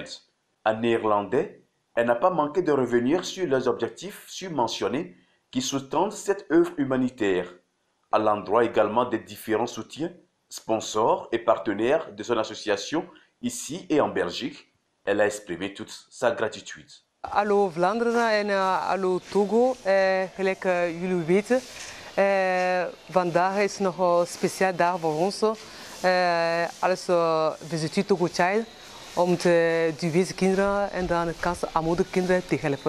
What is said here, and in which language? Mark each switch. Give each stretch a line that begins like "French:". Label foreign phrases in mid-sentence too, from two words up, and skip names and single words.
French: En néerlandais, elle n'a pas manqué de revenir sur les objectifs surmentionnés qui sous-tendent cette œuvre humanitaire, à l'endroit également des différents soutiens, sponsors et partenaires de son association ici et en Belgique. Elle a exprimé toute sa gratitude.
Dutch: Hallo Vlaanderen en hallo Togo. Gelijk jullie weten, vandaag is nog een speciaal dag voor ons als Visit Togo Child om die wezen kinderen en dan kansarmoedige kinderen te helpen.